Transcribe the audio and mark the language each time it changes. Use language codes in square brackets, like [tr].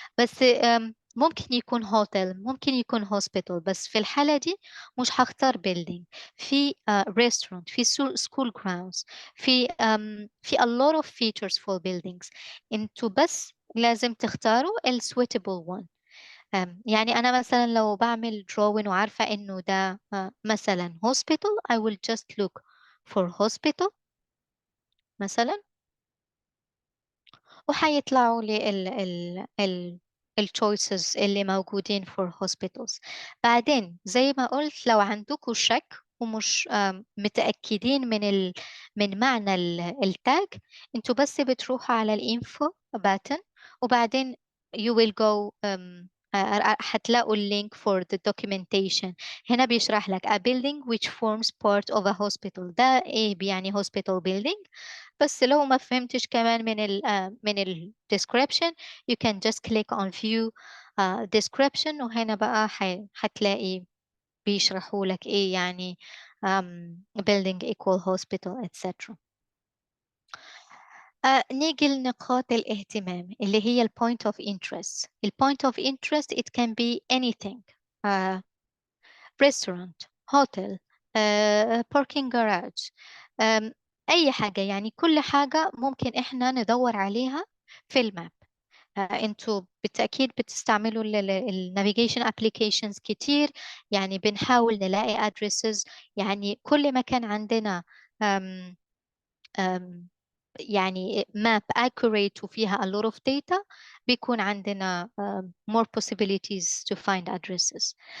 [ar] بس ممكن يكون هوتيل، ممكن يكون هوسبيتال، بس في الحالة دي مش هختار building. [en] في restaurant، في school grounds، في a lot of features for buildings. [ar] انتوا بس لازم تختاروا ال [en] suitable one. [ar] يعني أنا مثلا لو بعمل drawing وعارفة إنه ده مثلا hospital، [en] I will just look for hospital [ar] مثلا، وحيطلعوا لي ال choices اللي موجودين [en] for hospitals. [ar] بعدين زي ما قلت، لو عندكم شك ومش متأكدين من معنى التاج، انتوا بس بتروحوا على الانفو button، وبعدين [en] you will go [ar] هتلاقوا اللينك [en] for the documentation. [ar] هنا بيشرح لك [en] a building which forms part of a hospital. [ar] ده ايه بيعني hospital building. بس لو ما فهمتش كمان من ال description، [en] you can just click on view description، [ar] وهنا بقى هتلاقي بيشرحوا لك ايه يعني [en] building equal hospital etc. [ar] نيجي لنقاط الاهتمام اللي هي ال [en] point of interest. ال point of interest it can be anything. [ar] restaurant، hotel، parking garage، أي حاجة. يعني كل حاجة ممكن إحنا ندور عليها في الماب. انتوا بالتأكيد بتستعملوا النافيجيشن ابليكيشنز كتير، يعني بنحاول نلاقي addresses، يعني كل ما كان عندنا um, um, يعني [en] map accurate [ar] وفيها [en] a lot of data [ar] بيكون عندنا [en] more possibilities to find addresses.